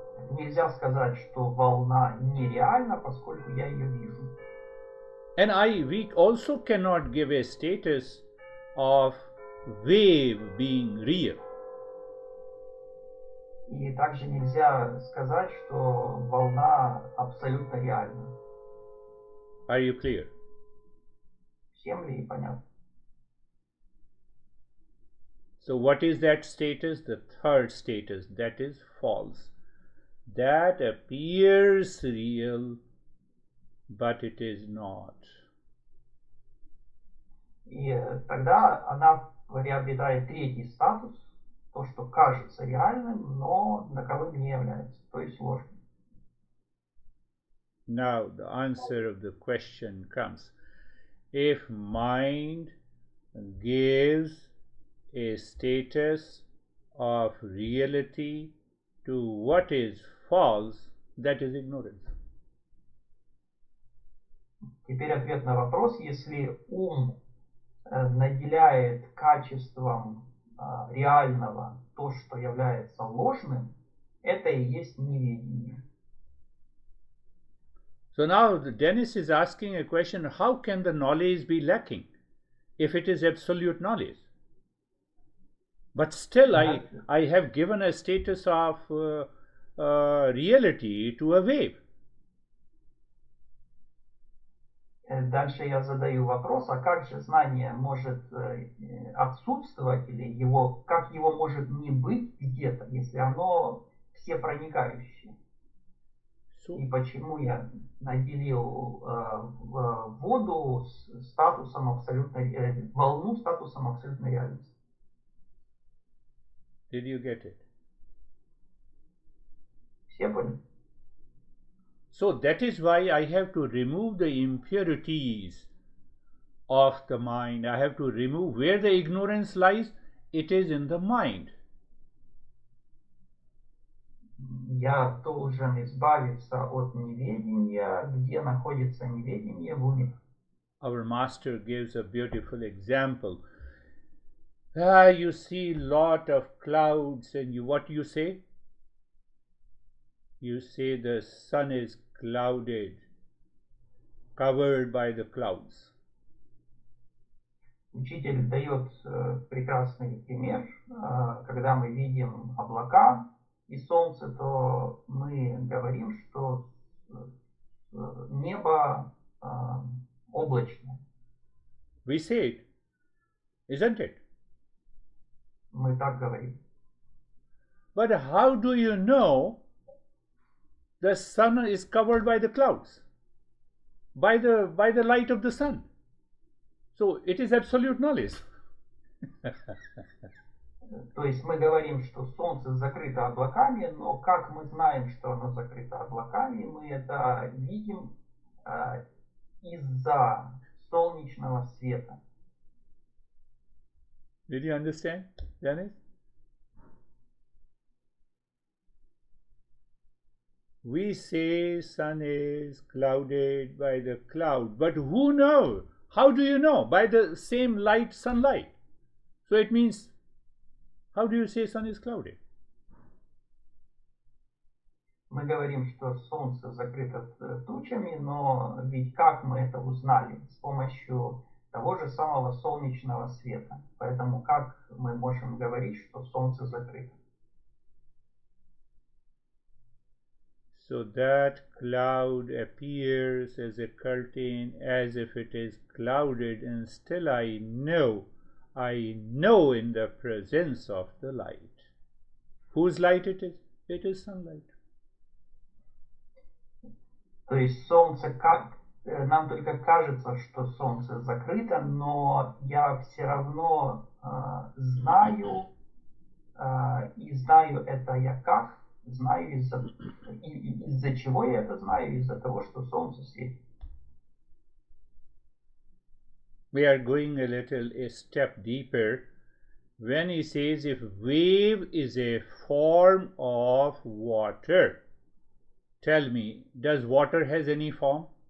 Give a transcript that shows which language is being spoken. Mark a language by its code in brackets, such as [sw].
[ru] Нельзя сказать, что волна нереальна, поскольку я ее вижу. [en] And we also cannot give a status of wave being real. [ru] И также нельзя сказать, что волна абсолютно реальна. [en] Are you clear? [ru] Всем ли понятно? [en] So what is that status? The third status, that is false. That appears real, but it is not. [ru] И тогда она приобретает третий статус, то, что кажется реальным, но таковым не является, то есть ложным. [en] Now the answer of the question comes. If mind gives a status of reality to what is false, that is ignorance. [ru] Теперь ответ на вопрос. Если ум наделяет качеством реального то, что является ложным, это и есть неведение. [en] So now Dennis is asking a question, how can the knowledge be lacking if it is absolute knowledge? But still I have given a status of reality to a wave. [ru] Дальше я задаю вопрос, а как же знание может отсутствовать, или его, как его может не быть где-то, если оно всепроникающее? И почему я наделил воду статусом абсолютной, волну статусом абсолютной реальности? [en] Did you get it? [ru] Все поняли? [en] So that is why I have to remove the impurities of the mind. I have to remove where the ignorance lies. It is in the mind. [ru] Я должен избавиться от неведения. Где находится неведение? В уме. [en] Our master gives a beautiful example. You see lot of clouds and what you say? You say the sun is clouded, covered by the clouds. [ru] Учитель дает прекрасный пример. Когда мы видим облака и солнце, то мы говорим, что небо облачное. [en] We say it, isn't it? [ru] Мы так говорим. [en] But how do you know the sun is covered by the clouds? By the light of the sun. So it is absolute knowledge. [ru] То есть мы говорим, что солнце закрыто облаками, но как мы знаем, что оно закрыто облаками, мы это видим из-за солнечного света. [en] Did you understand, Dennis? We say sun is clouded by the cloud, but who knows? How do you know? By the same light, sunlight. So it means, how do you say sun is clouded? [ru] Мы говорим, что солнце закрыто тучами, но ведь как мы это узнали? С помощью того же самого солнечного света. Поэтому как мы можем говорить, что солнце закрыто? [en] So that cloud appears as a curtain, as if it is clouded, and still I know in the presence of the light. Whose light it is? It is sunlight. [ru] То есть солнце, нам только кажется, что солнце закрыто, но я все равно знаю, и знаю это я как, знаю из-за чего я это знаю, из-за того, что солнце светит. [en] We are going a step deeper when he says if wave is a form of water. Tell me, does water has any form?